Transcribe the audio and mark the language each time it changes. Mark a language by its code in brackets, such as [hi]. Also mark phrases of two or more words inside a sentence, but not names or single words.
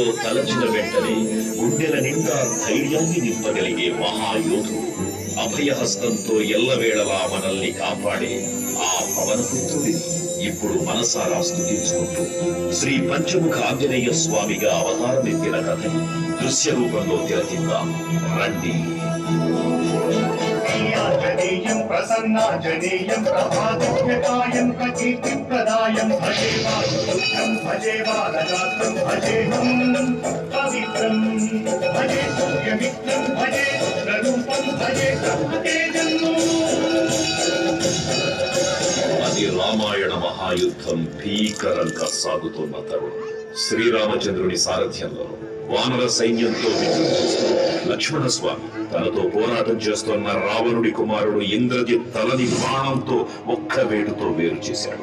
[te] తలచిన వెంటనే గుండెల నిండా ధైర్యాన్ని నింపగలిగే మహాయోధుడు, అభయహస్తంతో ఎల్లవేళలా మనల్ని కాపాడే ఆ పవనపుత్రుడిని ఇప్పుడు మనసారా స్తుతించుకుంటూ శ్రీ పంచముఖ ఆంజనేయ స్వామిగా అవతారమెత్తిన కథని దృశ్య రూపంలో తిలకిద్దాం రండి. [sa] जनेयं प्रसन्नाजनेयं प्रभादिव्यकायं प्रकीर्तिप्रदायं भजे वासुपुत्रं भजे बालगात्रं भजेऽहं पवित्रं भजे सूर्यमित्रं भजे रुद्ररूपं भजे ब्रह्मतेजम्। [te] అది రామాయణ మహాయుద్ధం భీకరంగా సాగుతున్న తరుణం. శ్రీరామచంద్రుని సారథ్యంలో వానర సైన్యంతో విజృంభిస్తూ లక్ష్మణస్వామి తనతో పోరాటం చేస్తున్న రావణుడి కుమారుడు ఇంద్రజిత్ తలని బాణంతో ఒక్క వేటుతో వేరు చేశాడు.